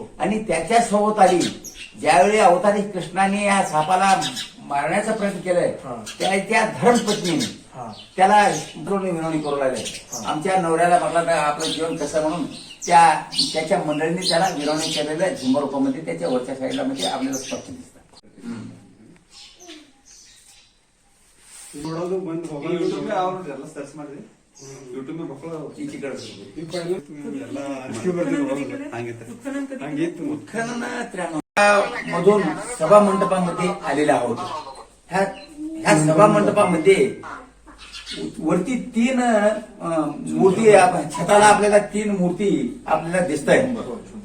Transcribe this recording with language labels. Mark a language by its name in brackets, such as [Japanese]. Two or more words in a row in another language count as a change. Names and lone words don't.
[Marathi] आणि त्याच्या सभोवताली ज्यावेळी अवतारी कृष्णाने या सापाला मारण्याचा प्रयत्न केलाय त्या धर्मपत्नीने त्याला विनवणी करू लागले. आमच्या नवऱ्याला बघा आपलं जीवन कसं म्हणून त्याच्या मंडळीने त्याला विनवणी केलेलं झुंबर रूपामध्ये त्याच्या वरच्या साईडला म्हणजे आपल्याला स्पष्ट दिसतं. [Kannada] ಯೂಟ್ಯೂಬ್ ಅವ್ರು ಎಲ್ಲ ಸರ್ಚ್ ಮಾಡಿದ್ರಿ ಯೂಟ್ಯೂಬ್ ಮಕ್ಕಳು [Marathi] उत्खनन मधून सभा मंडपामध्ये आलेला आहोत. ह्या सभा मंडपामध्ये वरती 3 मूर्ती छताला आपल्याला 3 मूर्ती आपल्याला दिसत आहेत.